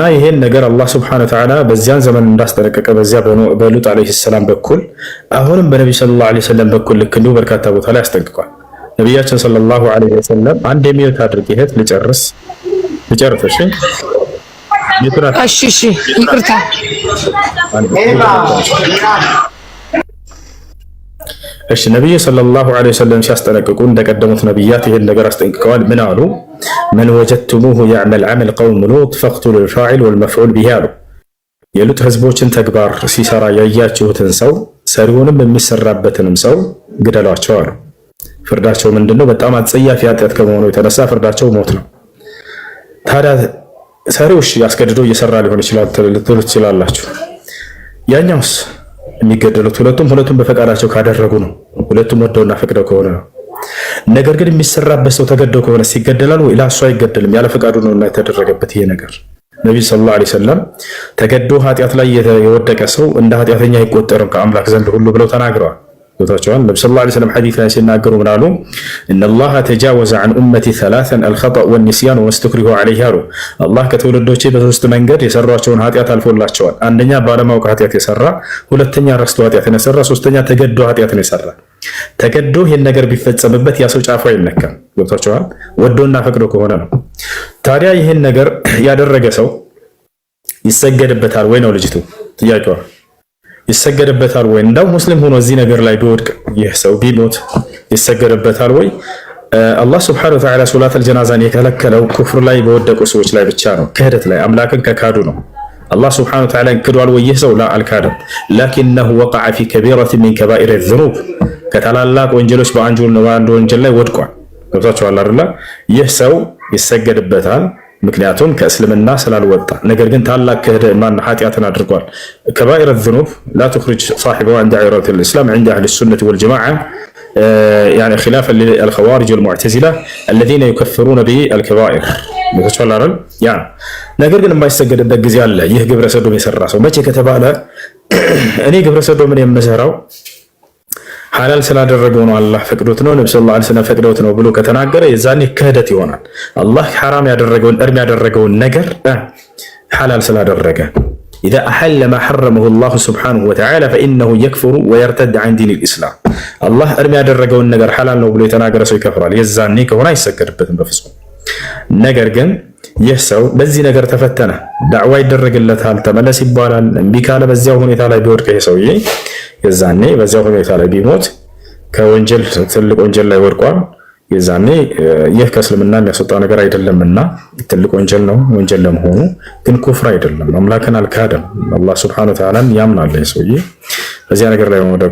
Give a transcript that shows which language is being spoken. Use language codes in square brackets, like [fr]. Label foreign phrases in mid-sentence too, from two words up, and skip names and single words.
[am] ይሄን ነገር አላህ [ar] سبحانه وتعالى [am] በዚያን ዘመን እንዳስጠነቀቀ በዚያ በሉጥ [ar] عليه السلام [am] በኩል አሁንም በነብዩ [ar] صلى الله عليه وسلم [am] በኩል ልክ እንደው በርካታ ቦታ ላይ አስጠንቅቋል ነብያችን [ar] صلى الله عليه وسلم [am] አንድ የሚወት አድርግ ይሄት ልጨርስ እሺ ይቅርታ እሺ ነብዩ [ar] صلى الله عليه وسلم [am] ሲያስጠነቅቁ እንደቀደሙት ነብያት ይሄን ነገር አስጠንቅቀዋል ምን አሉ [ar] من وجدتموه يعمل عمل قوم لوط فاقتلوا الفاعل والمفعول [am] به አሉ የሉጥ ህዝቦችን ተግባር ሲሰራ ያያችሁትን ሰው ሰሪውንም የሚሰራበትንም ሰው ግደሏቸው አሉ ፍርዳቸው ምንድነው በጣም አጸያፊ ኃጢአት ከመሆኑ የተነሳ ፍርዳቸው ሞት ነው ታዲያ ሰሪውሽ ያስገድዶ እየሰራ ሊሆን ይችላል ልትሉ ትችላላችሁ ያኛውስ የሚገደሉት ሁለቱም በፈቃዳቸው ካደረጉ ነው ሁለቱም ወደውና ፈቅደው ከሆነ ነው ነገር ግን የሚሰራበት ሰው ተገደው ከሆነ ሲገደላል ወይ ላሱ አይገደልም ያለ ፈቃዱ ነውና የተደረገበት ይሄ ነገር ነብዩ [ar] صلى الله عليه وسلم [am] ተገዶ ኃጢአት ላይ የወደቀ ሰው እንደ ኃጢአተኛ አይቆጠርም ከአምላክ ዘንድ ሁሉ ብለው ተናግረዋል ወታቸዋል ነብዩ [ar] صلى الله عليه وسلم [am] ሐዲስ ላይ ሲናገሩ ምናሉ [ar] ان الله تجاوز عن امتي ثلاثا الخطا والنسيان واستكره عليه [am] አላህ ከተወለዶቼ በሶስት መንገድ የሰሯቸውን ኃጢአት አልፎላቸዋል አንደኛ ባለማወቅ ኃጢአት የሰራ ሁለተኛ ረስቶ ኃጢአትን የሰራ ሶስተኛ ተገዶ ኃጢአትን የሰራ ተገዶ ይሄን ነገር ቢፈጸምበት ያ ሰው ጫፉ አይነካም ወታቸዋል ወዶና ፈቅዶ ከሆነ ነው ታዲያ ይሄን ነገር ያደረገ ሰው ይሰገድበታል ወይ ነው ልጅቱ ጥያቄዋ ይሰገድበታል ወይ እንደው ሙስሊም ሆኖ እዚህ ነገር ላይ ቢወድቅ ይህ ሰው ቢሞት ይሰገድበታል ወይ አላህ [ar] سبحانه وتعالى صلاة الجنازة [am] የከለከለው ኩፍር ላይ በወደቁ ሰዎች ላይ ብቻ ነው ክህደት ላይ አምላክን ከካዱ ነው አላህ [ar] سبحانه وتعالى [am] ክዷል ወይ ይህ ሰው ላ አልካደም [ar] لكنه وقع في كبيرة من كبائر الذنوب [am] ከታላላቅ ወንጀሎች በአንድ ወንጀል ላይ ወድቋል ገብታችኋል አይደል ይህ ሰው ይሰገድበታል ምክንያቱም ከእስልምና ስላልወጣ ነገር ግን ታላቅ ከማን ኃጢአትን አድርጓል [ar] كبائر الذنوب لا تخرج صاحبه عن دائرة الإسلام عند أهل السنة والجماعة يعني خلافا للخوارج والمعتزلة الذين يكفرون بالكبائر [am] በተቻለ አይደል ያ ነገር ግን የማይሰገድበት ጊዜ አለ። ይህ ግብረ ሰዶም የሰራ ሰው መቼ ከተባለ እኔ ግብረ ሰዶምን የምሰራው ሐላል ስላደረገው ነው አላህ ፈቅዶት ነው ነብዩ [ar] صلى الله عليه وسلم [am] ፈቅዶት ነው ብሎ ከተናገረ የዛኔ ክህደት ይሆናል። አላህ ሐራም ያደረገውን እርም ያደረገውን ነገር ሐላል ስላደረገ [ar] إذا أحل ما حرمه الله سبحانه وتعالى فإنه يكفر ويرتد عن دين الإسلام [am] الله أرمي ያደረገውን ነገር ሐላል ነው ብሎ የተናገረ ሰው ይከፍራል። የዛኔ ከሆነ አይሰገድበትም በፍጹም። ነገር ግን ይህ ሰው በዚህ ነገር ተፈተነ፣ ዳዕዋ ይደረግለታል፣ ተመለስ ይባላል። እምቢ ካለ በዚያው ሁኔታ ላይ ቢወድቅ ይሄ ሰውዬ የዛኔ በዚያው ሁኔታ ላይ ቢሞት ከወንጀል ትልቅ ወንጀል ላይ ወድቋል። የዛኔ ይህ ከእስልምና የሚያስወጣ ነገር አይደለምና ትልቅ ወንጀል ነው። ወንጀል ለመሆኑ ግን ኩፍር አይደለም። አምላክን አልካደም። አላህ [ar] سبحانه وتعالى [am] ያምናል። ሰውዬ በዚያ ነገር ላይ መውደቁ